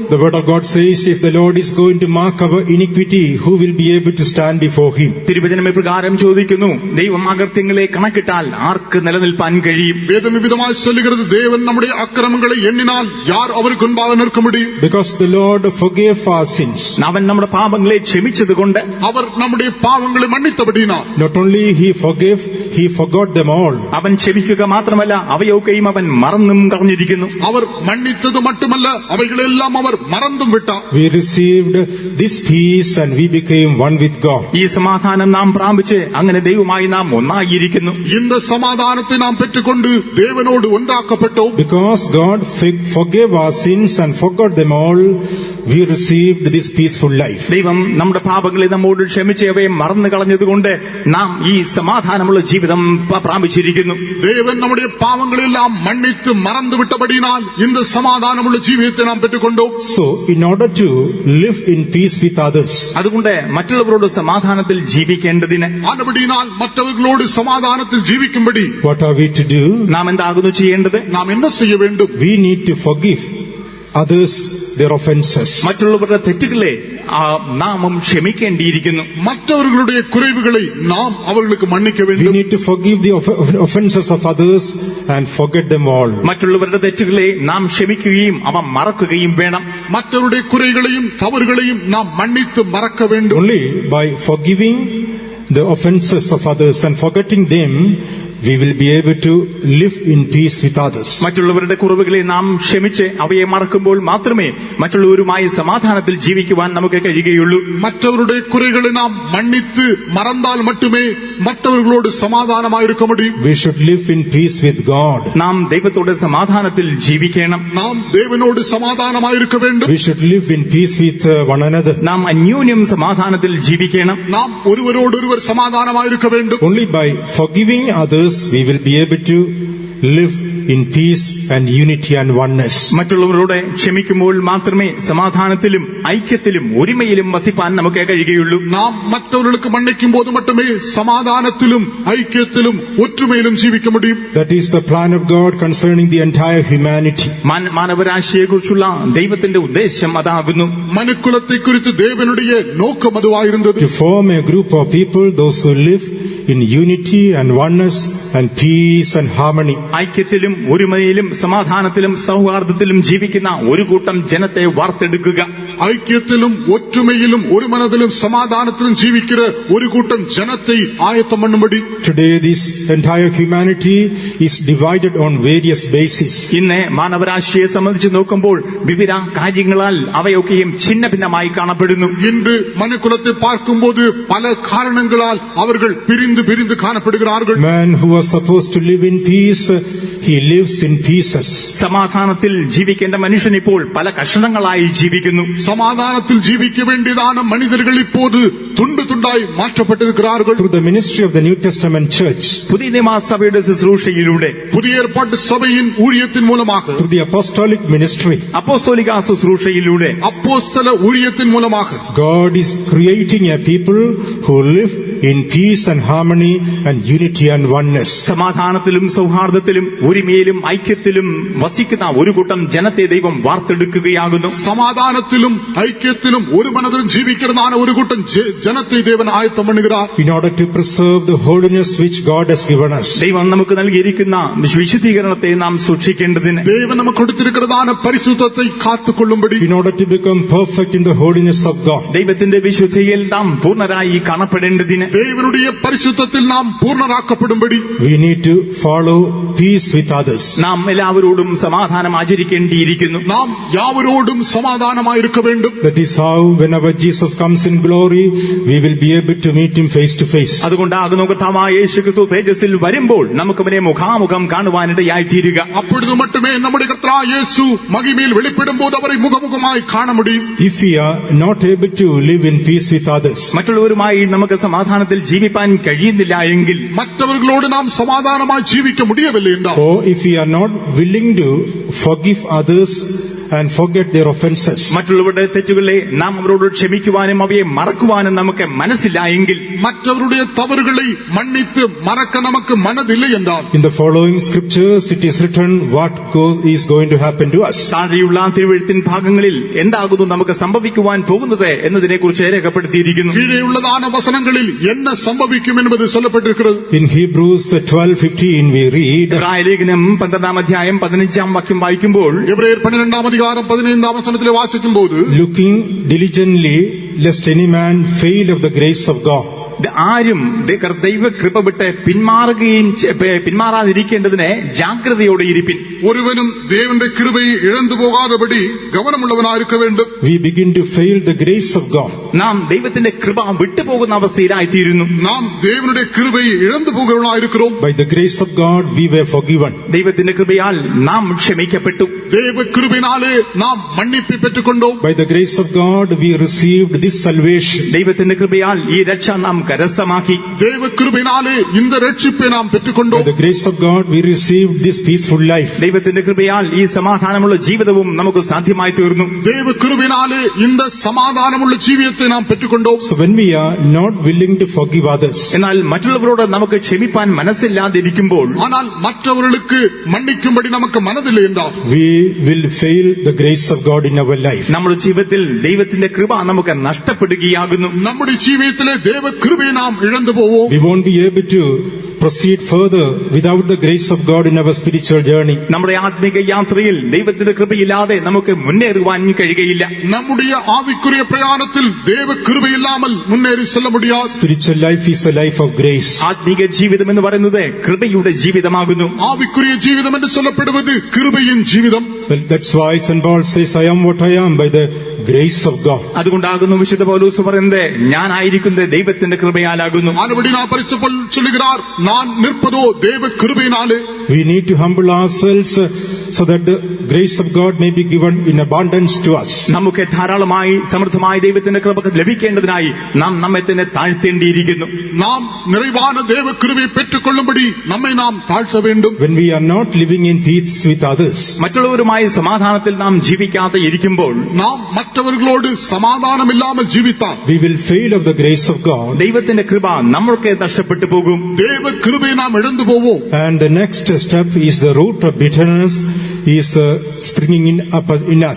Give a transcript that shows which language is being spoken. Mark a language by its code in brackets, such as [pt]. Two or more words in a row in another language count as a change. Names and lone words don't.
[en] The word of God says, if the Lord is going to mark our iniquity, who will be able to stand before him? [ml] തിരുവചനം പ്രകാരം ചോദിക്കുന്നു, ദൈവം അകൃത്യങ്ങളെ കണക്കിട്ടാൽ ആർക്ക് നിലനിൽപ്പാൻ കഴിയും? [ta] வேதம் விதமாயி சொல்லுகிறது, தேவன் நம்முடைய அக்கிரமங்களை எண்ணினால் யார் அவருக்கு முன்பாக நிற்க முடியும்? [en] Because the Lord forgave our sins. [ml] അവൻ നമ്മുടെ പാപങ്ങളെ ക്ഷമിച്ചതുകൊണ്ട്, [ta] அவர் நம்முடைய பாவங்களை மன்னித்தபடியால், [en] Not only he forgave, he forgot them all. [ml] അവൻ ക്ഷമിക്കുക മാത്രമല്ല അവയൊക്കെയും അവൻ മറന്നും കളഞ്ഞിരിക്കുന്നു. [ta] அவர் மன்னித்தது மட்டுமல்ல, அவைகளெல்லாம் அவர் மறந்தும் விட்டார். [en] We received this peace and we became one with God. [ml] ഈ സമാധാനം നാം പ്രാപിച്ച് അങ്ങനെ ദൈവമായി നാം ഒന്നായിരിക്കുന്നു. [ta] இந்த சமாதானத்தை நாம் பெற்றுக்கொண்டு தேவனோடு ஒன்றாக்கப்பட்டோம். [en] Because God forgave our sins and forgot them all, we received this peaceful life. [ml] ദൈവം നമ്മുടെ പാപങ്ങളെ നമ്മോട് ക്ഷമിച്ച് അവയെ മറന്നു കളഞ്ഞതുകൊണ്ട് നാം ഈ സമാധാനമുള്ള ജീവിതം പ്രാപിച്ചിരിക്കുന്നു. [ta] தேவன் நம்முடைய பாவங்களை எல்லாம் மன்னித்து மறந்து விட்டபடியால் இந்த சமாதானமுள்ள ஜீவியத்தை நாம் பெற்றுக்கொண்டோம். [en] So, in order to live in peace with others, [ml] അതുകൊണ്ട് മറ്റുള്ളവരോട് സമാധാനത്തിൽ ജീവിക്കേണ്ടതിന്, [ta] ஆனபடியால் மற்றவர்களோடு சமாதானத்தில் ஜீவிக்கும்படி [en] what are we to do? [ml] നാം എന്താകുന്നു ചെയ്യേണ്ടത്? [ta] நாம் என்ன செய்ய வேண்டும்? [en] We need to forgive others their offenses. [ml] മറ്റുള്ളവരുടെ തെറ്റുകളെ നാമും ക്ഷമിക്കേണ്ടിയിരിക്കുന്നു. [ta] மற்றவர்களுடைய குறைவுகளை நாம் அவர்களுக்கு மன்னிக்க [en] We [ta] வேண்டும். [en] need to forgive the offenses of others and forget them all. [ml] മറ്റുള്ളവരുടെ തെറ്റുകളെ നാം ക്ഷമിക്കുകയും അവ മറക്കുകയും വേണം. [ta] மற்றவருடைய குறைகளையும் தவறுகளையும் நாம் மன்னித்து மறக்க வேண்டும். [en] Only by forgiving the offenses of others and forgetting them, we will be able to live in peace with others. [ml] മറ്റുള്ളവരുടെ കുറവുകളെ നാം ക്ഷമിച്ച് അവയെ മറക്കുമ്പോൾ മാത്രമേ മറ്റുള്ളവരുമായി സമാധാനത്തിൽ ജീവിക്കുവാൻ നമുക്ക് കഴിയുകയുള്ളൂ. [ta] மற்றவருடைய குறைகளை நாம் மன்னித்து மறந்தால் மட்டுமே மற்றவர்களோடு சமாதானமாயிருக்க முடியும். [en] We should live in peace with God. [ml] നാം ദൈവത്തോട് സമാധാനത്തിൽ ജീവിക്കണം. [ta] நாம் தேவனோடு சமாதானமாயிருக்க வேண்டும். [en] We should live in peace with one another. [ml] നാം അന്യോന്യം സമാധാനത്തിൽ ജീവിക്കണം. [ta] நாம் ஒருவரோடொருவர் சமாதானமாயிருக்க வேண்டும். [en] Only by forgiving others we will be able to live in peace and unity and oneness. [ml] മറ്റുള്ളവരോട് ക്ഷമിക്കുമ്പോൾ മാത്രമേ സമാധാനത്തിലും ഐക്യത്തിലും ഒരുമയിലും വസിപ്പാൻ നമുക്ക് കഴിയുകയുള്ളൂ. [ta] நாம் மற்றவர்களுக்கு மன்னிக்கும் போது மட்டுமே சமாதானத்திலும் ஐக்கியத்திலும் ஒற்றுமையிலும் ஜீவிக்க முடியும். [en] That is the plan of God concerning the entire humanity. [ml] മാനവരാശിയെക്കുറിച്ചുള്ള ദൈവത്തിന്റെ ഉദ്ദേശം അതാകുന്നു. [ta] மனுக்குலத்தை குறித்து தேவனுடைய நோக்கம் அதுவாயிருந்தது. [en] To form a group of people, those who live in unity and oneness and peace and harmony. [ml] ഐക്യത്തിലും ഒരുമയിലും സമാധാനത്തിലും സൗഹാർദ്ദത്തിലും ജീവിക്കുന്ന ഒരു കൂട്ടം ജനത്തെ വാർത്തെടുക്കുക. [ta] ஐக்கியத்திலும் ஒற்றுமையிலும் ஒரு மனதிலும் சமாதானத்திலும் ஜீவிக்கிற ஒரு கூட்டம் ஜனத்தை ஆயத்தம் பண்ணும்படி. [en] Today this entire humanity is divided on various bases. [ml] ഇന്ന് മാനവരാശിയെ സംബന്ധിച്ച് നോക്കുമ്പോൾ വിവിധ കാര്യങ്ങളാൽ അവയൊക്കെയും ഛിന്ന ഭിന്നമായി കാണപ്പെടുന്നു. [ta] இன்று மனுக்குலத்தை பார்க்கும்போது பல காரணங்களால் அவர்கள் பிரிந்து காணப்படுகிறார்கள். [en] Man who was supposed to live in peace, he lives in pieces. [ml] സമാധാനത്തിൽ ജീവിക്കേണ്ട മനുഷ്യൻ ഇപ്പോൾ പല കഷണങ്ങളായി ജീവിക്കുന്നു. [ta] சமாதானத்தில் ஜீவிக்க வேண்டியதான மனிதர்கள் இப்போது துண்டு துண்டாய் மாற்றப்பட்டிருக்கிறார்கள். [en] Through the ministry of the New Testament church, [ml] പുതിയ നിയമസഭയുടെ ശുശ്രൂഷയിലൂടെ, [ta] புதிய ஏற்பாட்டு சபையின் ஊழியத்தின் மூலமாக, [en] through the apostolic ministry, [ml] അപ്പോസ്തോലിക ശുശ്രൂഷയിലൂടെ, [ta] அப்போஸ்தல ஊழியத்தின் மூலமாக [en] God is creating a people who live in peace and harmony and unity and oneness. [ml] സമാധാനത്തിലും സൗഹാർദ്ദത്തിലും ഒരുമയിലും ഐക്യത്തിലും വസിക്കുന്ന ഒരു കൂട്ടം ജനത്തെ ദൈവം വാർത്തെടുക്കുകയാകുന്നു. [ta] சமாதானத்திலும் ஐக்கியத்திலும் ஒரு மனதிலும் ஜீவிக்கிறதான ஒரு கூட்டம் ஜனத்தை தேவன் ஆயத்தம் பண்ணுகிறார். [en] In order to preserve the holiness which God has given us. [ml] ദൈവം നമുക്ക് നൽകിയിരിക്കുന്ന വിശുദ്ധീകരണത്തെ നാം സൂക്ഷിക്കേണ്ടതിന്, [ta] தேவன் நமக்கு கொடுத்திருக்கிறதான பரிசுத்தத்தை காத்துக்கொள்ளும்படி, [en] in order to become perfect in the holiness of God. [ml] ദൈവത്തിന്റെ വിശുദ്ധിയിൽ നാം പൂർണ്ണരായി കാണപ്പെടേണ്ടതിന്, [ta] தேவனுடைய பரிசுத்தத்தில் நாம் பூர்ணராக்கப்படும்படி, [en] we need to follow peace with others. [ml] നാം എല്ലാവരോടും സമാധാനം ആചരിക്കേണ്ടിയിരിക്കുന്നു. [ta] நாம் யாவரோடும் சமாதானமாயிருக்க வேண்டும். [en] That is how whenever Jesus comes in glory, we will be able to meet him face to face. [ml] അതുകൊണ്ടാകുന്നു കർത്താവായ യേശുക്രിസ്തു തേജസ്സിൽ വരുമ്പോൾ നമുക്ക് അവനെ മുഖാമുഖം കാണുവാനിടയായി തീരുക. [ta] அப்பொழுது மட்டுமே நம்முடைய கர்த்தராகிய இயேசு மகிமையில் வெளிப்படும் போது அவரை முகமுகமாய் காண முடியும். [en] If we are not able to live in peace with others, [ml] മറ്റുള്ളവരുമായി നമുക്ക് സമാധാനം സമാധാനത്തിൽ ജീവിപ്പാൻ കഴിയുന്നില്ല എങ്കിൽ, [ta] மற்றவர்களோடு நாம் சமாதானமாய் ஜீவிக்க முடியவில்லை என்றால், [en] or if we are not willing to forgive others and forget their offenses, [ml] മറ്റുള്ളവരുടെ തെറ്റുകളെ നാം അവരോട് ക്ഷമിക്കുവാനും അവയെ മറക്കുവാനും നമുക്ക് മനസ്സില്ല എങ്കിൽ, [ta] மற்றவருடைய தவறுகளை மன்னித்து மறக்க நமக்கு மனதில்லை என்றால், [en] in the following scriptures it is written what is going to happen to us. [ml] താഴെയുള്ള തിരുവെഴുത്തിൻ ഭാഗങ്ങളിൽ എന്താകുന്നു നമുക്ക് സംഭവിക്കുവാൻ പോകുന്നത് എന്നതിനെക്കുറിച്ച് രേഖപ്പെടുത്തിയിരിക്കുന്നു. [ta] கீழேயுள்ளதான வசனங்களில் என்ன சம்பவிக்கும் என்பது சொல்லப்பட்டிருக்கிறது. [en] In Hebrews 12:15 we read, [ml] ലേഖനം 12 അധ്യായം 15 വാക്യം വായിക്കുമ്പോൾ, [ta] எபிரேயர் 12 அதிகாரம் 15 வசனத்திலே வாசிக்கும் போது, [en] looking diligently lest any man fail of the grace of God. [ml] ആരും ദൈവകൃപ വിട്ട് പിന്മാറാതിരിക്കേണ്ടതിന് ജാഗ്രതയോടെ ഇരിപ്പിൻ. [ta] ஒருவனும் தேவனுடைய கிருபையை இழந்து போகாதபடி கவனமுள்ளவனாயிருக்க வேண்டும். [en] We begin to fail the grace of God. [ml] നാം ദൈവത്തിന്റെ കൃപ വിട്ടുപോകുന്ന അവസ്ഥയിലായിത്തീരുന്നു. [ta] நாம் தேவனுடைய கிருபையை இழந்து போகிறவனாயிருக்கிறோம். [en] By the grace of God we were forgiven. [ml] ദൈവത്തിന്റെ കൃപയാൽ നാം ക്ഷമിക്കപ്പെട്ടു. [ta] தேவ கிருபையினாலே நாம் மன்னிப்பை பெற்றுக்கொண்டோம். [en] By the grace of God we received this salvation. [ml] ദൈവത്തിന്റെ കൃപയാൽ ഈ രക്ഷ നാം കരസ്ഥമാക്കി. [ta] தேவ கிருபையினாலே இந்த ரட்சிப்பை நாம் [en] By [ta] பெற்றுக்கொண்டோம். [en] the grace of God we received this peaceful life. [ml] ദൈവത്തിന്റെ കൃപയാൽ ഈ സമാധാനമുള്ള ജീവിതവും നമുക്ക് സാധ്യമായി തീർന്നു. [ta] தேவ கிருபையினாலே இந்த சமாதானமுள்ள ஜீவியத்தை நாம் பெற்றுக்கொண்டோம். [en] So when we are not willing to forgive others, [ml] എന്നാൽ മറ്റുള്ളവരോട് നമുക്ക് ക്ഷമിപ്പാൻ മനസ്സില്ലാതിരിക്കുമ്പോൾ, [ta] ஆனால் மற்றவர்களுக்கு மன்னிக்கும்படி நமக்கு மனதில்லை என்றால், [en] we will fail the grace of God in our life. [ml] നമ്മുടെ ജീവിതത്തിൽ ദൈവത്തിന്റെ കൃപ നമുക്ക് നഷ്ടപ്പെടുകയാകുന്നു. [ta] நம்முடைய ஜீவியத்திலே தேவ கிருபையை நாம் இழந்து போவோம். [en] We won't be able to proceed further without the grace of God in our spiritual journey. [ml] നമ്മുടെ ആത്മീക യാത്രയിൽ ദൈവത്തിന്റെ കൃപയില്ലാതെ നമുക്ക് മുന്നേറുവാൻ കഴിയുകയില്ല. [ta] நம்முடைய ஆவிக்குரிய பிரயாணத்தில் தேவ கிருபை இல்லாமல் முன்னேறி செல்ல முடியாது. [en] Spiritual life is a life of grace. [ml] ആത്മീക ജീവിതം എന്ന് പറയുന്നത് കൃപയുടെ ജീവിതമാകുന്നു. [ta] ஆவிக்குரிய ஜீவிதம் என்று சொல்லப்படுவது கிருபையின் ஜீவிதம். [en] Well, that's why St. Paul says, I am what I am by the grace of God. [ml] അതുകൊണ്ടാകുന്നു വിശുദ്ധ പൗലോസ് പറയുന്നത്, ഞാനായിരിക്കുന്നത് ദൈവത്തിന്റെ കൃപയാലാകുന്നു. [ta] ஆனபடி நான் பரிசுத்த பவுல் சொல்லுகிறார், நான் நிற்பதோ தேவ கிருபையினாலே. [en] We need to humble ourselves so that the grace of God may be given in abundance to us. [ml] നമുക്ക് ധാരാളമായി സമൃദ്ധമായി ദൈവത്തിന്റെ കൃപ ലഭിക്കേണ്ടതിനായി നാം നമ്മെ തന്നെ താഴ്ത്തേണ്ടിയിരിക്കുന്നു. [ta] நாம் நிறைவான தேவ கிருபையை பெற்றுக் கொள்ளும்படி நம்மை நாம் தாழ்த்த வேண்டும். [en] When we are not living in peace with others, [ml] മറ്റുള്ളവരുമായി സമാധാനത്തിൽ നാം ജീവിക്കാതെ ഇരിക്കുമ്പോൾ, [ta] நாம் மற்றவர்களோடு சமாதானம் இல்லாமல் ஜீவித்தால், [en] we will fail of the grace of God. [ml] ദൈവത്തിന്റെ കൃപ നമ്മൾക്ക് നഷ്ടപ്പെട്ടു പോകും. [ta] தேவ கிருபையை நாம் இழந்து போவோம். [en] And the next step is the root of bitterness is springing in us.